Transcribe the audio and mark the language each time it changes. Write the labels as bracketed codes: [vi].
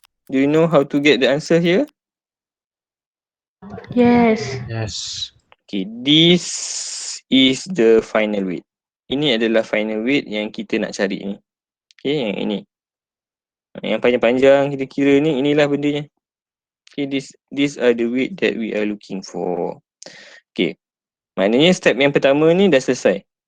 [en] Do you know how to get the answer here? Yes. Yes. Okay, this is the final weight. [ms] Ini adalah final weight yang kita nak cari ni. Okay, yang ini. Yang panjang-panjang kita kira ni, inilah bendanya. [en] Okay, these are the weight that we are looking for. [ms] Okay, maknanya step yang pertama ni dah selesai.